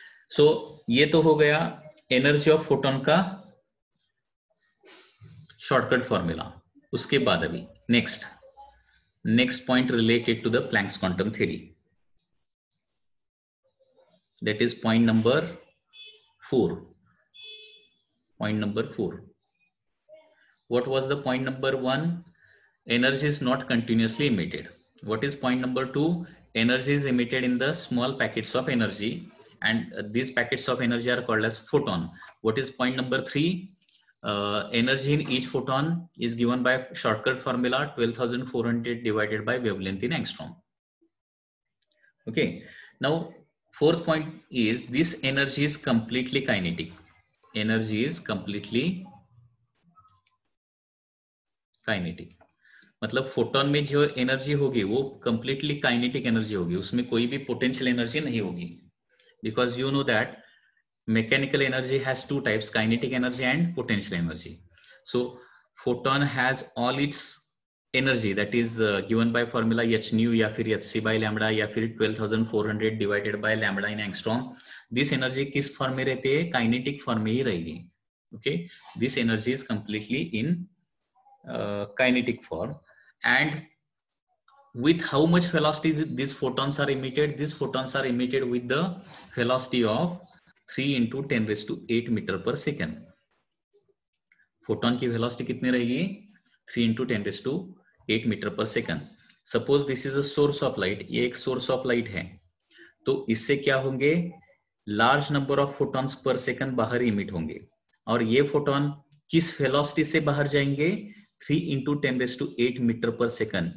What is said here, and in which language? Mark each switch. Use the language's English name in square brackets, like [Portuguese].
[Hindi] सो ये तो हो गया एनर्जी ऑफ फोटोन का शॉर्टकट फॉर्मूला। उसके बाद अभी [English] Next point related to the Planck's quantum theory, that is point number 4. Point number 4. What was the point number 1? Energy is not continuously emitted. What is point number 2? Energy is emitted in the small packets of energy, and these packets of energy are called as photon. What is point number 3? Energy in each photon is given by shortcut formula 12,400 divided by wavelength in angstrom. Okay. Now, fourth point is this energy is completely kinetic. Energy is completely kinetic, [Hindi] मतलब photon में जो energy होगी वो completely kinetic energy होगी, उसमें कोई भी potential energy नहीं होगी, [English] Because you know that mechanical energy has two types, kinetic energy and potential energy. So photon has all its energy that is given by formula h nu [Hindi] या फिर [English] hc by lambda या फिर 12,400 divided by lambda in angstrom. This energy [Hindi] किस form में रहती है? Kinetic form में ही रहेगी, okay. [English] This energy is completely in kinetic form. And with how much velocity these photons are emitted? These photons are emitted with the velocity of 3 into 10 raised to 8 meter per second. [Hindi] Photon की velocity कितनी रहेगी? [English] 3 into 10 raised to 8 meter per second. Suppose this is a source of light, [Hindi] ये एक source of light है, तो इससे क्या होंगे? [English] large number of photons per second [Hindi] बाहर इमिट होंगे, और ये फोटोन किस वेलोसिटी से बाहर जाएंगे? [English] 3 into 10 raised to 8 metre per second.